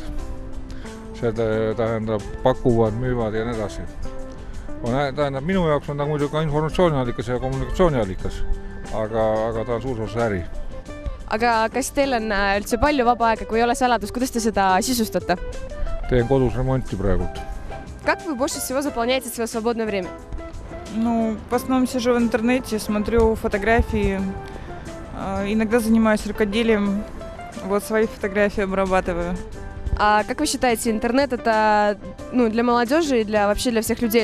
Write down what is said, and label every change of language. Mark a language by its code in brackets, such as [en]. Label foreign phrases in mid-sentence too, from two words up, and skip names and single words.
[et] Seda tähendab pakuvad, müüvad ja nii edasi. Tähendab, minu jaoks on ta muidu ka informatsiooniallikas ja kommunikatsiooniallikas, aga ta on suur osa äri. Aga kas teil on üldse palju vaba aega, kui ei ole saladus, kuidas te seda sisustate? Teen kodus remonti praegult. [ru] Как вы больше всего заполняете свое свободное время? Ну, в основном сижу в интернете, смотрю фотографии, иногда занимаюсь рукоделием, вот свои фотографии обрабатываю. А как вы считаете, интернет это для молодежи и вообще для всех людей?